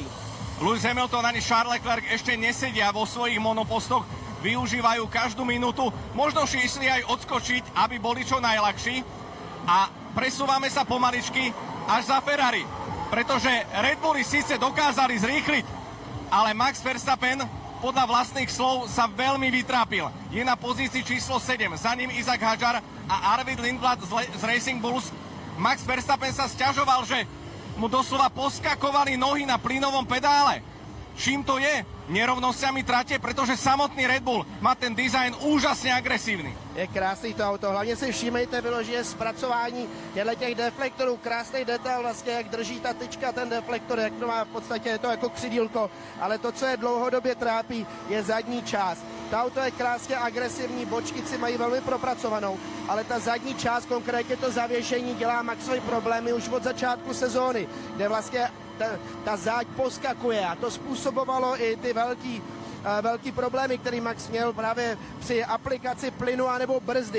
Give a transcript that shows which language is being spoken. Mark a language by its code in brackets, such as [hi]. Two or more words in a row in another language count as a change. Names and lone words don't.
[sk] Lewis Hamilton ani Charles Leclerc ešte nesedia vo svojich monopostoch, využívajú každú minútu, možno si išli aj odskočiť, aby boli čo najľahší a presúvame sa pomaličky až za Ferrari, pretože Red Bulli síce dokázali zrýchliť, ale Max Verstappen podľa vlastných slov sa veľmi vytrápil. Je na pozícii číslo 7, za ním Isaac Hadjar a Arvid Lindblad z Racing Bulls. Max Verstappen sa sťažoval, že mu doslova poskakovali nohy na plynovom pedále. Čím to je? Nerovnosťami trate, pretože samotný Red Bull má ten dizajn úžasne agresívny. [cs] Je krásný to auto, hlavně si všímejte, vyloží zpracování těch deflektorů, krásný detail vlastně, jak drží ta tyčka, ten deflektor, jak to má v podstatě, je to jako křidílko, ale to, co je dlouhodobě trápí, je zadní část. To auto je krásně agresivní, bočkici mají velmi propracovanou, ale ta zadní část, konkrétně to zavěšení, dělá Maxovi problémy už od začátku sezóny, kde vlastně ta záď poskakuje a to způsobovalo i ty velký problémy, který Max měl právě při aplikaci plynu anebo brzdy.